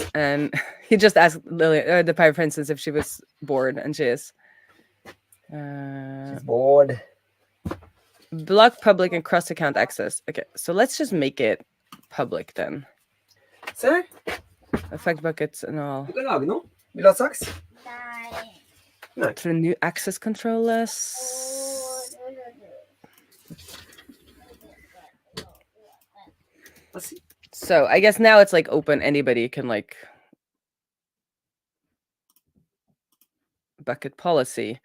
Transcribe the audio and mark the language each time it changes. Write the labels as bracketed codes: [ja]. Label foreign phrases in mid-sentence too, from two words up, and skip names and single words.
[en] And he just asked Lily, the Pirate Princess, if she was bored, and she is. She's bored. Block public and cross-account access. Okay, so let's just make it public then. Sir? Affect buckets and all. [no] Du kan lage noe. Vil du ha saks? Nei. [en] For a new access control list. So I guess now it's like open. Anybody can like bucket policy.